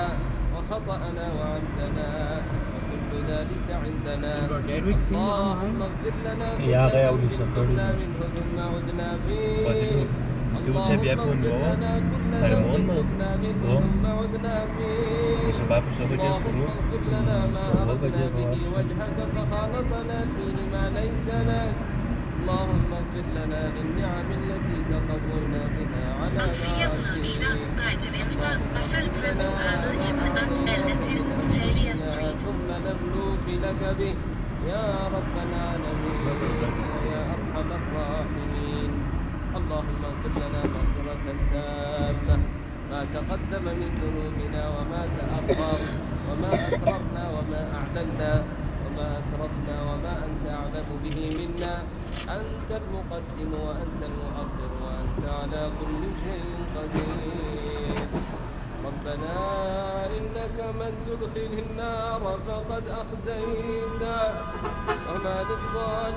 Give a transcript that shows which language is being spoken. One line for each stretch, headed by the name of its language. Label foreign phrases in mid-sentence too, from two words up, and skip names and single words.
Arabic: وخطأنا وعمدنا وكل ذلك عندنا اللهم اغفر لنا كل ذنب تبنا منه ثم عدنا فيه اللهم اغفر لنا كل ذنب تبنا منه ثم عدنا فيه اللهم اغفر لنا ما أردنا به وجهك فخالطنا فيه ما ليس لك اللهم اغفر لنا للنعم التي تقررنا بها على
Danish: Om 400 meter, drej til venstre og følg Prince Mohammed ibn Abd al-Aziz, Talia Street.
Arabic: ثم نبلوف لك به يا رب العالمين يا أرحم الراحمين اللهم اغفر لنا مغفرة تامة ما تقدم من ذنوبنا وما تأخر وما أسررنا وما أعلنا وما أسرفنا وما أنت أعلم به منا أنت المقدم وأنت المؤخر وأنت على كل شيء قدير ربنا إنك من تدخل النار فقد أخزيته وما للظالمين